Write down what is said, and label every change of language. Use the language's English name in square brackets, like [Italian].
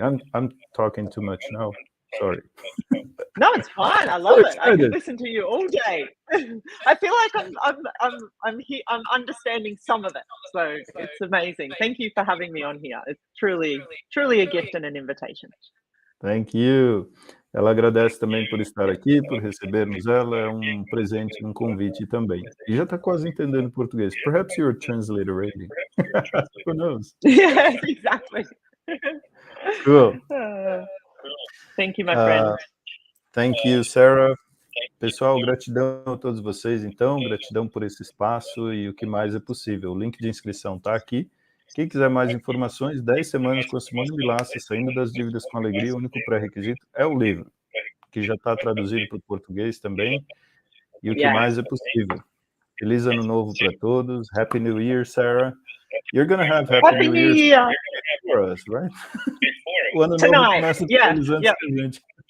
[English] I'm talking too much now. Sorry. No, it's fine. I love it. I could listen to you all day. I feel like I'm understanding some of it. So it's amazing. Thank you for having me on here. It's truly a gift and an invitation. Thank you. [Portuguese] Ela agradece também por estar aqui, por recebermos ela, é um presente, um convite também. E já está quase entendendo português. [English] Perhaps you're a translator already. Who knows? Yeah, exactly. Cool. Thank you, my friend. Thank you, Sarah. [Portuguese] Pessoal, gratidão a todos vocês, então, gratidão por esse espaço e o que mais é possível. O link de inscrição está aqui. Quem quiser mais informações, 10 semanas com a Simone Milasas, saindo das dívidas com alegria, o único pré-requisito é o livro, que já está traduzido para o português também, e o que mais é possível. Feliz Ano Novo para todos. [English] Happy New Year, [Portuguese] Sarah. [English] You're going to have Happy New Year for us, right? [Portuguese] O Ano Novo começa todos antes que a gente.